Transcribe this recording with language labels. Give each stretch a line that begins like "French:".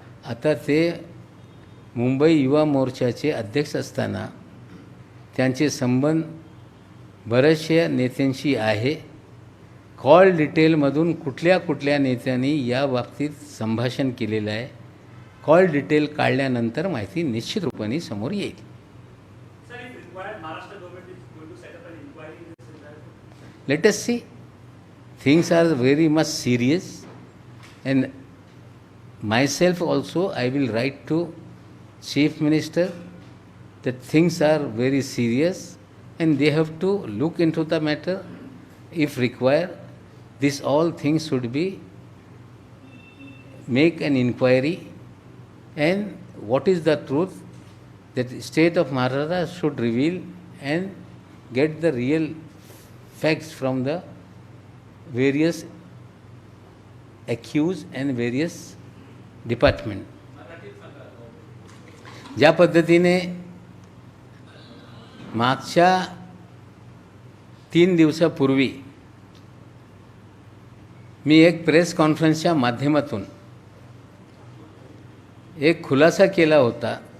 Marathi: आता ते मुंबई युवा मोर्चाचे अध्यक्ष असताना त्यांचे संबंध बऱ्याचशा नेत्यांशी आहे। कॉल डिटेलमधून कुठल्या कुठल्या नेत्यांनी या बाबतीत संभाषण केलेलं आहे, कॉल डिटेल काढल्यानंतर माहिती निश्चित रूपाने समोर येईल।
English: Let us see, things are very much serious, and myself also I will write to Chief Minister that things are very serious and they have to look into the matter. If required, this all things should be make an inquiry, and what is the truth that state of Maharashtra should reveal and get the real facts from the various accused and various department.
Marathi: ज्या पद्धतीने मागच्या 3 दिवसापूर्वी मी एक press कॉन्फरन्सच्या माध्यमातून एक खुलासा केला होता।